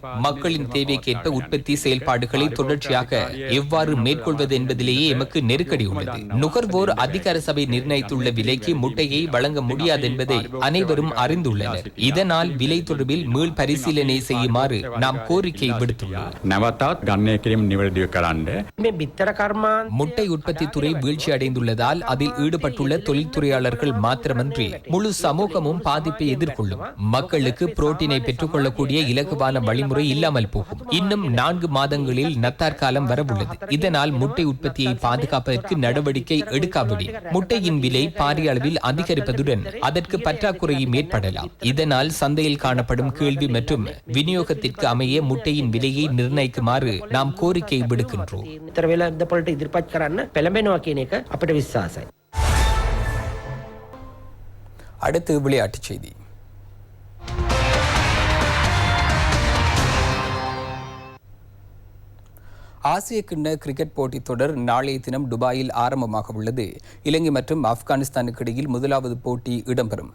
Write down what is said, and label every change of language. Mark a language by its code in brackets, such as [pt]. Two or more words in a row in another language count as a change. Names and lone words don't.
[ta] மக்களின் தேவைக்கேற்ப உற்பத்தி செயல்பாடுகளை தொடர்ச்சியாக எவ்வாறு மேற்கொள்வது என்பதிலேயே எமக்கு நெருக்கடி நெருக்கடியுள்ளது. நுகர்வோர் அதிகார சபை நிர்ணயித்துள்ள விலைக்கு முட்டையை வழங்க முடியாது என்பதை அனைவரும் அறிந்துள்ளனர். இதனால் விலை தொடர்பில் மீள் பரிசீலனை செய்யுமாறு நாம் கோரிக்கை விடுத்துள்ளோம். [si] නැවතත් ගණනය කිරීම නිවැරදිව කරන්න. මේ බිත්තර කර්මාන් [ta] முட்டை உற்பத்தி துறை வீழ்ச்சி அடைந்துள்ளதால் அதில் ஈடுபட்டுள்ள தொழில்துறையாளர்கள் மாத்திரமன்றி முழு சமூகமும் பாதிப்பை எதிர்கொள்ளும். மக்களுக்கு புரோட்டீனை பெற்றுக்கொள்ளக்கூடிய இலகுவான வழிமுறை இல்லாமல் போகும். இன்னும் 4 மாதங்களில் நத்தார் காலம் வரவுள்ளது. இதனால் முட்டை உற்பத்தியை பாதுகாப்பதற்கு நடவடிக்கை எடுக்காவிடில் முட்டையின் விலை பாரிய அளவில் அதிகரிப்பதுடன் அதற்கு பற்றாக்குறையும் ஏற்படலாம். இதனால் சந்தையில் காணப்படும் கேள்வி மற்றும் விநியோகத்திற்கு அமைய முட்டையின் விலையை நிர்ணயிக்குமாறு நாம் கோரிக்கை விடுக்கின்றோம். [si] විතර වෙලාවකට ඉදිරිපත් කරන්න පෙළඹෙනවා කියන එක අපිට විශ්වාසයි. [ta] அடுத்து விளையாட்டுச் செய்தி. ஆசிய கிண்ண கிரிக்கெட் போட்டித் தொடர் நாளைய தினம் துபாயில் ஆரம்பமாக உள்ளது. இலங்கை மற்றும் ஆப்கானிஸ்தானுக்கு இடையில் முதலாவது போட்டி இடம்பெறும்.